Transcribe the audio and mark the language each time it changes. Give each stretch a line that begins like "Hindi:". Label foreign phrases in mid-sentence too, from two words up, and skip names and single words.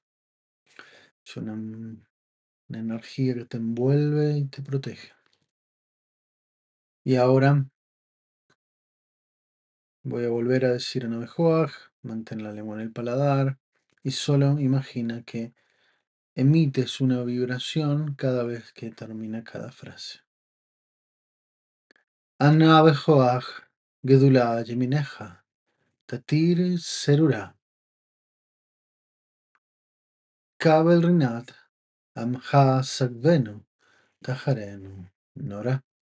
Spanish: Es una energía que te envuelve y te protege. Y ahora voy a volver a decir Anabejoaj, mantén la lengua en el paladar y solo imagina que emites una vibración cada vez que termina cada frase.
Hebrew: אנא בכח, גדולת ימינך, תתיר צרורה, קבל רנת, עמך שגבנו, טהרנו, נורא.